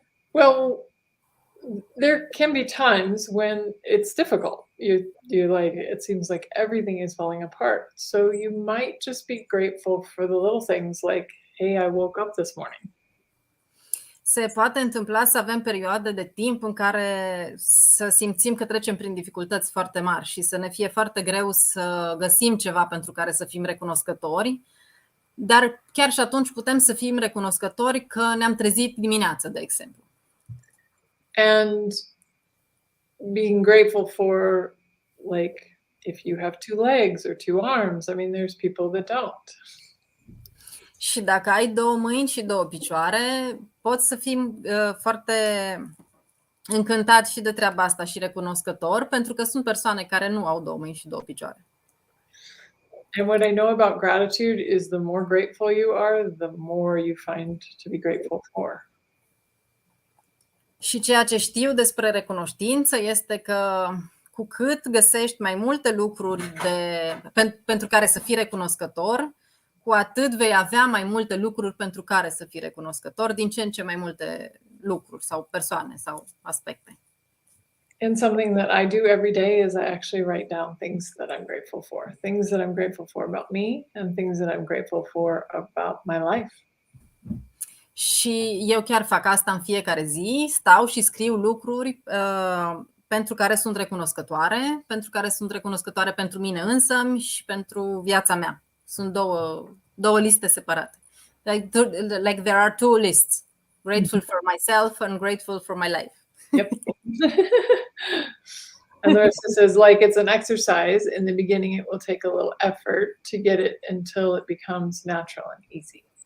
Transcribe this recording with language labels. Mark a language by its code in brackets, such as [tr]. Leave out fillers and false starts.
[en] Well, there can be times when it's difficult. You like, it seems like everything is falling apart. So you might just be grateful for the little things like, hey, I woke up this morning. [ro] Se poate întâmpla să avem perioade de timp în care să simțim că trecem prin dificultăți foarte mari și să ne fie foarte greu să găsim ceva pentru care să fim recunoscători, dar chiar și atunci putem să fim recunoscători că ne-am trezit dimineața, de exemplu. [en] And being grateful for, like, if you have two legs or two arms. I mean, there's people that don't. [ro] Și dacă ai două mâini și două picioare, poți să fim foarte încântat și de treaba asta și recunoscător, pentru că sunt persoane care nu au două mâini și două picioare. [en] And what I know about gratitude is the more grateful you are, the more you find to be grateful for. [ro] Și ceea ce știu despre recunoștință este că cu cât găsești mai multe lucruri pentru care să fii recunoscător, cu atât vei avea mai multe lucruri pentru care să fii recunoscător, din ce în ce mai multe lucruri sau persoane sau aspecte. [en] And something that I do every day is I actually write down things that I'm grateful for. Things that I'm grateful for about me and things that I'm grateful for about my life. [ro] Și eu chiar fac asta în fiecare zi, stau și scriu lucruri pentru care sunt recunoscătoare, pentru mine însămi și pentru viața mea. Sunt două liste separate. [en] Like there are two lists. Grateful for myself and grateful for my life. Yep. And Larissa says, like, it's an exercise. In the beginning, it will take a little effort to get it until it becomes natural and easy.